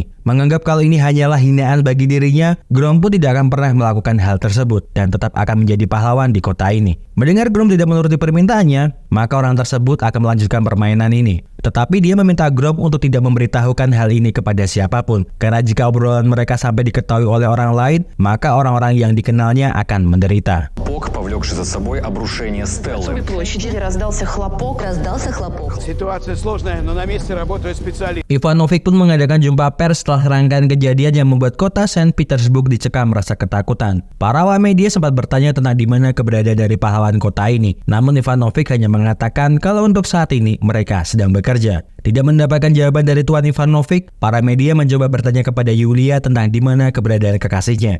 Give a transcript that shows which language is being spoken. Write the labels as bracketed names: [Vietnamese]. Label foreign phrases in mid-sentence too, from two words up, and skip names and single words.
[Indonesian] Menganggap kalau ini hanyalah hinaan bagi dirinya, Grom pun tidak akan pernah melakukan hal tersebut dan tetap akan menjadi pahlawan di kota ini. Mendengar Grom tidak menuruti permintaannya, maka orang tersebut akan melanjutkan permainan ini. Tetapi dia meminta Grom untuk tidak memberitahukan hal ini kepada siapapun, karena jika obrolan mereka sampai diketahui oleh orang lain, maka orang-orang yang dikenalnya akan menderita. [Russian] Повлекший за собой обрушение Стеллы. Площади раздался хлопок. Ситуация сложная, но на месте работают специалисты. [Indonesian] Ivanovic pun mengadakan jumpa pers setelah rangkaian kejadian yang membuat kota Saint Petersburg dicekam rasa ketakutan. Para awak media sempat bertanya tentang di mana keberadaan dari pahlawan kota ini. Namun Ivanovic hanya mengatakan kalau untuk saat ini mereka sedang bekerja. Tidak mendapatkan jawaban dari Tuan Ivanovic, para media mencoba bertanya kepada Yulia tentang di mana keberadaan kekasihnya.